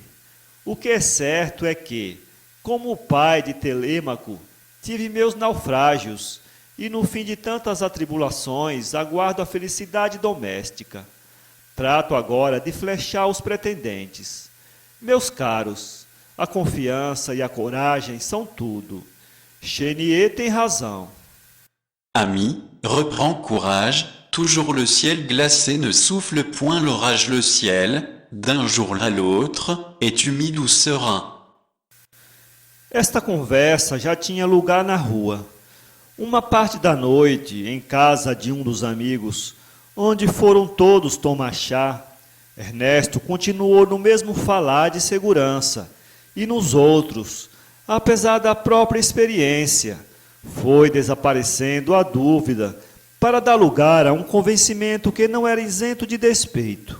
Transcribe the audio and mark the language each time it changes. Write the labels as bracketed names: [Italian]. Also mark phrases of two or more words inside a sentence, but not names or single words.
[Portuguese] O que é certo é que, como o pai de Telêmaco, tive meus naufrágios, e no fim de tantas atribulações aguardo a felicidade doméstica. Trato agora de flechar os pretendentes. Meus caros, a confiança e a coragem são tudo. Chenier tem razão." [French] Ami, reprends courage, toujours le ciel glacé ne souffle point l'orage le ciel, d'un jour à l'autre, est humide ou serein. [Portuguese] Esta conversa já tinha lugar na rua. Uma parte da noite, em casa de um dos amigos, onde foram todos tomar chá, Ernesto continuou no mesmo falar de segurança, e nos outros, apesar da própria experiência, foi desaparecendo a dúvida para dar lugar a um convencimento que não era isento de despeito.